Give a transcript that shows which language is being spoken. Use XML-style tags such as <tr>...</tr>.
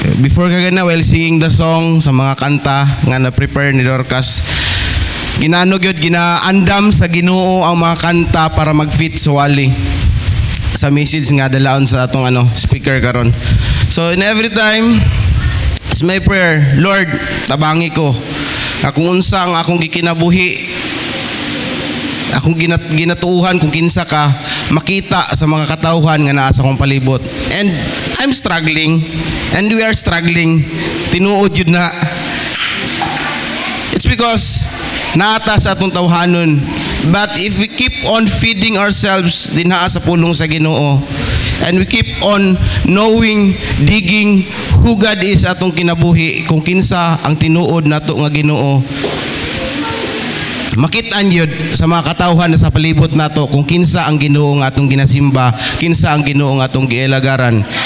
<ceb>Before kagana</ceb> <en>while singing the song</en> <ceb>sa mga kanta nga na-prepare ni Dorcas, ginano gyud ginaandam sa Ginoo ang mga kanta para mag-fit sa wali sa message nga dalaon sa atong speaker karon.</ceb> <en>So in every time, it's my prayer, Lord,</en> <ceb>tabangi ko. Akong unsang akong gikinabuhi, akong ginatuuhan kung kinsa ka, makita sa mga katawhan nga naa sa akong palibot.</ceb> <en>And I'm struggling, and we are struggling.</en> <ceb>Tinuod yun na. It's because naata sa atong tawhanon.</ceb> <en>But if we keep on feeding ourselves</en> <ceb>dinha sa pulong sa Ginoo,</ceb> <en>and we keep on knowing, digging who God is</en> <ceb>atong kinabuhi, kung kinsa ang tinuod nato nga Ginoo, makitaan yun sa mga katawhan na sa palibot nato kung kinsa ang Ginoo nga atong ginasimba, kinsa ang Ginoo nga atong giilagaran.</ceb>